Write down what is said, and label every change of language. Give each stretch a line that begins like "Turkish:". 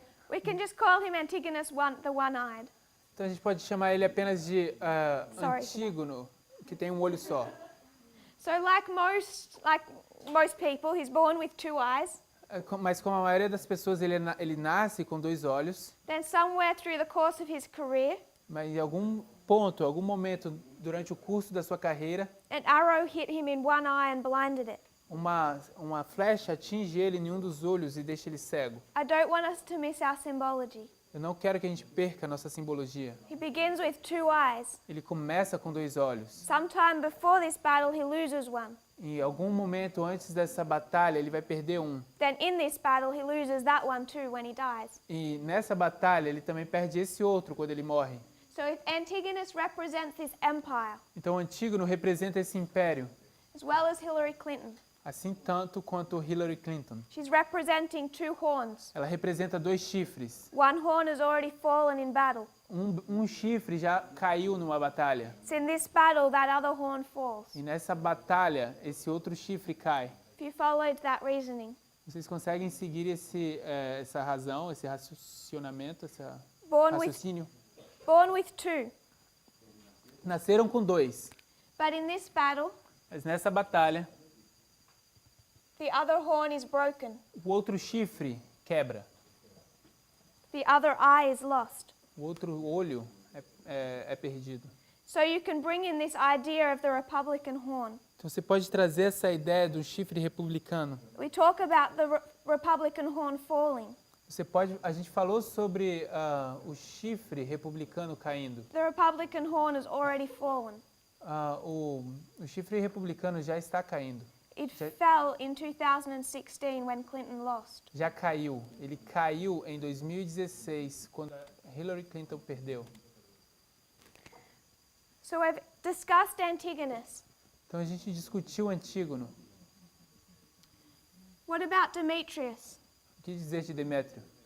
English: We can just call him Antigonus the one-eyed.
Portuguese: Então a gente pode chamar ele apenas de
English: Sorry.
Portuguese: Antígono, que tem um olho só.
English: So like most people, he's born with two eyes.
Portuguese: Mas como a maioria das pessoas, ele nasce com dois olhos,
English: Then somewhere through the course of his career,
Portuguese: mas em algum ponto, algum momento durante o curso da sua carreira,
English: an arrow hit him in one eye and blinded it.
Portuguese: uma flecha atinge ele em um dos olhos e deixa ele cego.
English: I don't want us to miss our symbology.
Portuguese: Eu não quero que a gente perca a nossa simbologia.
English: He begins with 2 eyes.
Portuguese: Ele começa com 2 olhos.
English: Sometime before this battle, he loses one.
Portuguese: Em algum momento antes dessa batalha, ele vai perder um.
English: Then in this battle, he loses that one too when he dies.
Portuguese: E nessa batalha, ele também perde esse outro quando ele morre.
English: So if Antigonus represents this empire,
Portuguese: Então, Antígono representa esse império,
English: as well as Hillary Clinton,
Portuguese: assim tanto quanto Hillary Clinton.
English: she's representing 2 horns.
Portuguese: Ela representa 2 chifres.
English: One horn has already fallen in battle.
Portuguese: Um chifre já caiu numa batalha.
English: So in this battle, that other horn falls.
Portuguese: E nessa batalha, esse outro chifre cai.
English: If you followed that reasoning.
Portuguese: Vocês conseguem seguir essa razão, esse racionamento, esse raciocínio?
English: Born with 2.
Portuguese: Nasceram com 2.
English: But in this battle,
Portuguese: Mas nessa batalha,
English: the other horn is broken.
Portuguese: o outro chifre quebra.
English: The other eye is lost.
Portuguese: O outro olho é perdido.
English: So you can bring in this idea of the Republican horn.
Portuguese: Então você pode trazer essa ideia do chifre republicano.
English: We talk about the Republican horn falling.
Portuguese: A gente falou sobre o chifre republicano caindo.
English: The Republican horn has already fallen.
Portuguese: O chifre republicano já está caindo.
English: It fell in 2016 when Clinton lost.
Portuguese: Já caiu. Ele caiu em 2016, quando a Hillary Clinton perdeu.
English: So we've discussed Antigonus.
Portuguese: Então a gente discutiu Antígono.
English: What about Demetrius?
Portuguese: O que dizer de Demétrio?